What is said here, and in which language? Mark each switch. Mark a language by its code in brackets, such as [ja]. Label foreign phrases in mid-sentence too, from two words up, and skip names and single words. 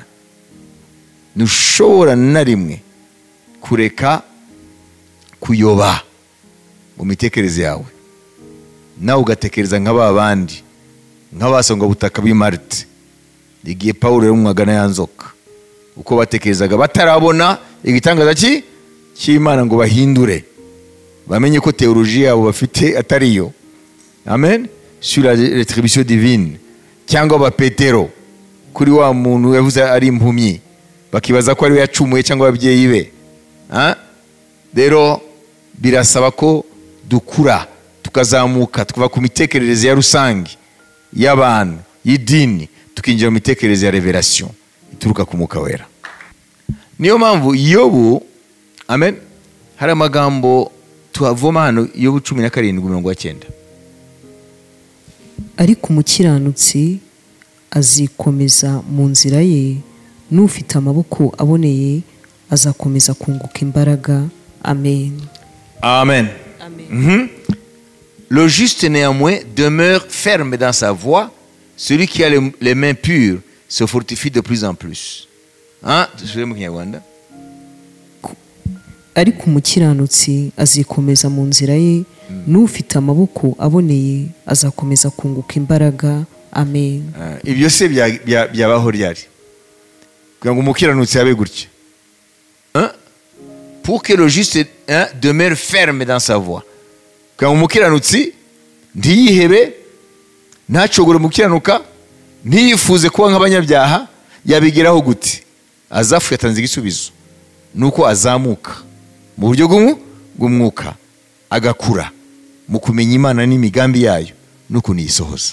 [rw] Ntushobora na rimwe kureka kuyoba mu mitekerereze yawe, nawe ugatekereza nka ba bandi nk'abasonga butaka b'i Marite igihe Pawulo yarumwaga na ya nzoka, uko batekerezaga batarabona igitangaza cy'Imana ngo bahindure, bamenye ko teoloji yabo bafite atariyo. Amen. [fr] Sur la rétribution divine. [rw] Cyangwa ba Petero kuri wa muntu yavuze ari impumyi, bakibaza ko ari we yacumuye cyangwa ababyeyi be. Rero birasaba ko dukura tukazamuka tukava ku mitekerereze ya rusange y'abantu y'idini tukinjira mu mitekerereze ya revelation ituruka ku Mwuka Wera. Niyo mpamvu Yobu amen hari amagambo tuhavoma hano, Yobu 17:9. ariko umukiranutsi azikomeza mu nzira ye, n'ufite amaboko aboneye azakomeza kunguka imbaraga. Amen. Amen. Amen. [fr] Le juste néanmoins demeure ferme dans sa voie, celui qui a les mains pures se fortifie de plus en plus. [rw] Tusubire mu Kinyarwanda. ariko umukiranutsi azikomeza mu nzira ye, n'ufite amaboko aboneye azakomeza kunguka imbaraga. Amen. Ibyo se byabaho ryari kugira ngo umukiranutsi abe gutya? [fr] Pour que le juste demeure ferme dans sa voie, [rw] kugira ngo umukiranutsi ntiyihebe, ntacogore mu gukiranuka, ntiyifuze kuba nk'abanyabyaha, yabigeraho gute? Azafu yatanze igisubizo, nuko azamuka mu buryo bw'umwuka, agakura mu kumenya Imana n'imigambi yayo n'ukuntu yisohoza.